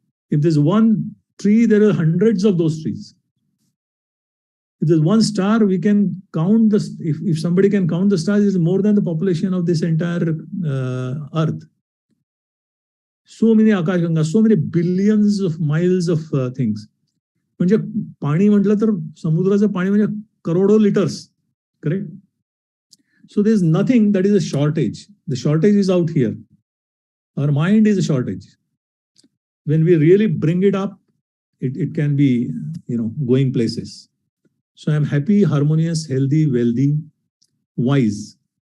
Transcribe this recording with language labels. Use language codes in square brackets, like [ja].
[en] If there's one tree, there are hundreds of those trees. If there's one star, we can count the. If somebody can count the stars, it's more than the population of this entire earth. So many Akashganga, so many billions of miles of things. [mr] म्हणजे पाणी म्हटलं तर समुद्राचं पाणी म्हणजे करोडो litres, correct? [en] So there's nothing that is a shortage. The shortage is out here. Our mind is a shortage. When we really bring it up, it can be, going places. So I'm happy, harmonious, healthy, wealthy, wise.